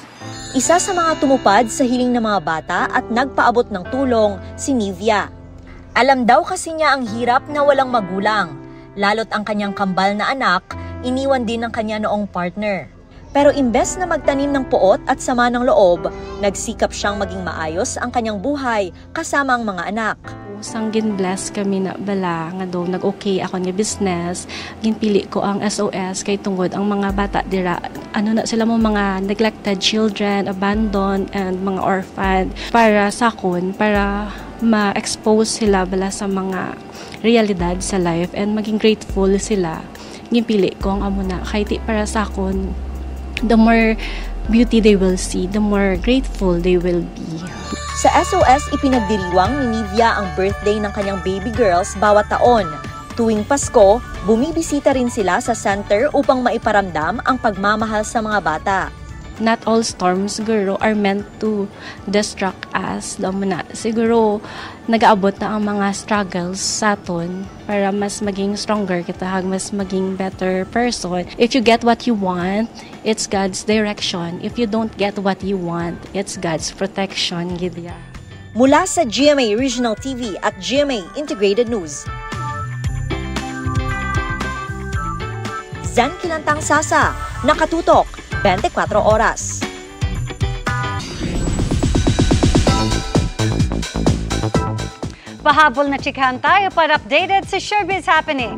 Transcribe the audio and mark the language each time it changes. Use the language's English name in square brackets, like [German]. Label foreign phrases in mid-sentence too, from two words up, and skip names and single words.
[Filipino] Isa sa mga tumupad sa hiling ng mga bata at nagpaabot ng tulong, si Nivia. Alam daw kasi niya ang hirap na walang magulang, lalo't ang kanyang kambal na anak, iniwan din ng kanya noong partner. Pero imbes na magtanim ng puot at sama ng loob, nagsikap siyang maging maayos ang kanyang buhay kasama ang mga anak. [Hiligaynon] Sang gin-bless kami na bala nga daw nag-okay ako nga business. Ginpili ko ang SOS kay tungod ang mga bata dira. Ano na sila mo mga [English] neglected children, abandoned, and [Hiligaynon] mga orphan. Para sakon, para ma-expose sila bala sa mga realidad sa life and maging grateful sila. Ginpili ko ang amo na kahit para sakon, [English] the more beauty they will see, the more grateful they will be. [Filipino] Sa SOS, ipinagdiriwang ni Nivia ang birthday ng kanyang baby girls bawat taon. Tuwing Pasko, bumibisita rin sila sa center upang maiparamdam ang pagmamahal sa mga bata. [English] Not all storms siguro are meant to distract us. [Hiligaynon] Siguro nag-aabot na ang mga struggles sa aton para mas maging stronger kita, mas maging better person. [English] If you get what you want, it's God's direction. If you don't get what you want, it's God's protection. Gidya. [Filipino] Mula sa GMA Regional TV at GMA Integrated News, Zan Kilantang Sasa, nakatutok 24 oras. Pahabol na chikahan tayo para updated sa Showbiz Happenings.